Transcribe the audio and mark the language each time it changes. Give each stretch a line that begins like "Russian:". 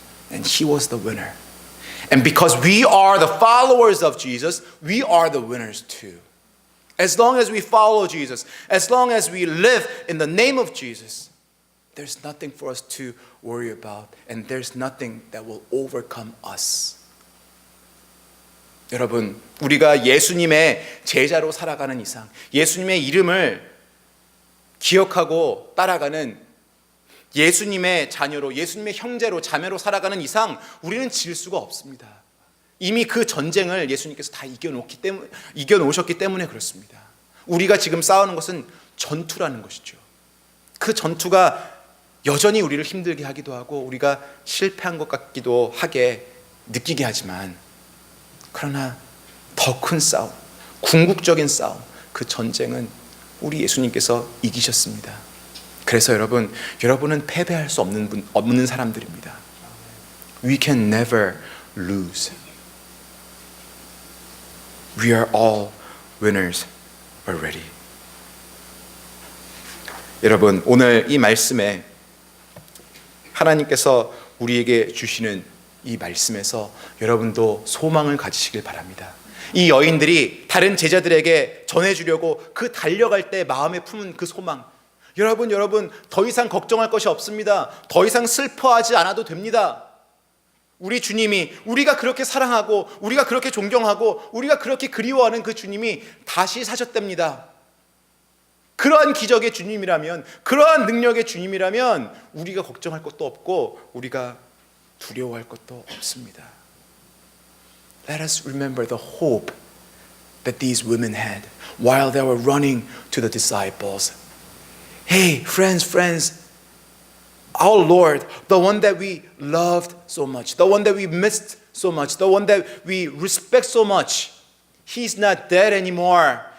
English: And He was the winner. And because we are the followers of Jesus, we are the winners too. As long as we follow Jesus, as long as we live in the name of Jesus, there's nothing for us to worry about, and there's nothing that will overcome us.
Korean: 여러분, 우리가 예수님의 제자로 살아가는 이상, 예수님의 이름을 기억하고 따라가는 예수님의 자녀로, 예수님의 형제로, 자매로 살아가는 이상 우리는 질 수가 없습니다. 이미 그 전쟁을 예수님께서 다 이겨놓으셨기 때문에 그렇습니다. 우리가 지금 싸우는 것은 전투라는 것이죠. 그 전투가 여전히 우리를 힘들게 하기도 하고 우리가 실패한 것 같기도 하게 느끼게 하지만, 그러나 더 큰 싸움, 궁극적인 싸움, 그 전쟁은 우리 예수님께서 이기셨습니다. 그래서 여러분은 패배할 수 없는 사람들입니다.
English: We can never lose. We are all winners already.
Korean: 여러분, 오늘 이 말씀에 하나님께서 우리에게 주시는 이 말씀에서 여러분도 소망을 가지시길 바랍니다. 이 여인들이 다른 제자들에게 전해주려고 그 달려갈 때 마음에 품은 그 소망, 여러분 더 이상 걱정할 것이 없습니다. 더 이상 슬퍼하지 않아도 됩니다. 우리 주님이, 우리가 그렇게 사랑하고 우리가 그렇게 존경하고 우리가 그렇게 그리워하는 그 주님이 다시 사셨답니다. 그러한 기적의 주님이라면, 그러한 능력의 주님이라면 우리가 걱정할 것도 없고 우리가 두려워할 것도 없습니다.
English: Let us remember the hope that these women had while they were running to the disciples. Hey, friends, our Lord, the one that we loved so much, the one that we missed so much, the one that we respect so much, He's not dead anymore.